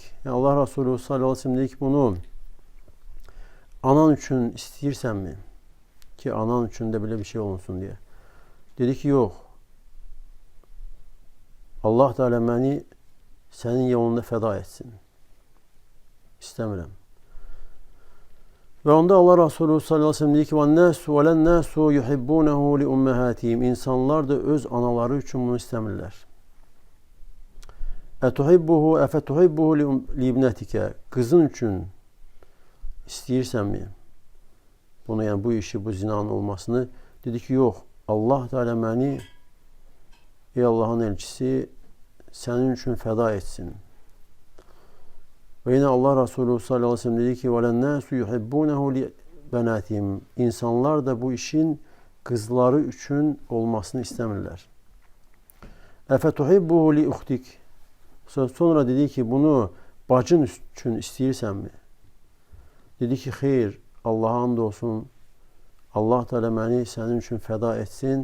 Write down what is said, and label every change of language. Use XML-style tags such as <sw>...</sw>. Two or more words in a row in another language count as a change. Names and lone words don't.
<az>Yəni Allah Resulü</az> <ar>صلى الله عليه وسلم</ar> <az>dedi ki, bunu anan üçün istəyirsənmi? Ki, anan üçün də belə bir şey olunsun deyə. Dedi ki, yox. Allah Teala məni sənin yolunda fəda etsin. İstəmirəm. Və onda Allah Resulü</az> <ar>صلى الله عليه وسلم</ar> <az>dedi ki,</az> <ar>وَالنَّاسُ يُحِبُّونَهُ لِأُمَّهَاتِهِمْ.</ar> <az>İnsanlar da öz anaları üçün bunu istəmirlər.</az> <ar>أفتحبه لابنتك.</ar> <az>Qızın üçün istəyirsənmi? Bunu, yəni bu işi, bu zinanın olmasını. Dedi ki, yox. Allah Teala məni, ey Allahın elçisi, sənin üçün fəda etsin. Və yine Allah Resulü</az> <ar>صلى الله عليه وسلم</ar> <az>dedi ki,</az> <ar>وَلَنَّاسُ يُحِبُّونَهُ لِبَنَاتِهِمْ.</ar> <az>İnsanlar da bu işin qızları üçün olmasını istəmirlər.</az> <ar>أفتحبه لأختك.</ar> <az>Sonra dedi ki, bunu bacın üçün istəyirsənmi? Dedi ki, xeyr, Allah'a and olsun. Allah Teala məni sənin üçün fəda etsin.</az>